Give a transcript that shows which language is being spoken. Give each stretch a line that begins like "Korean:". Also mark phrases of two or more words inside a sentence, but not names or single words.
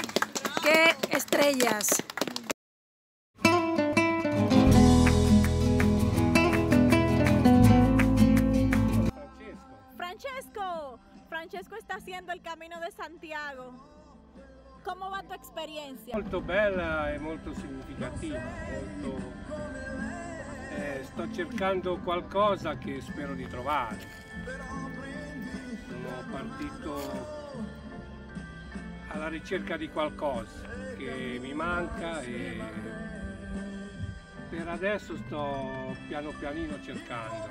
Spanish: Qué estrellas. Francesco está haciendo el Camino de Santiago. ¿Cómo va tu experiencia?
Italian: Molto bella e molto significativa. Sto cercando qualcosa che spero di trovare. Sono partito alla ricerca di qualcosa che mi manca e per adesso sto piano pianino cercando.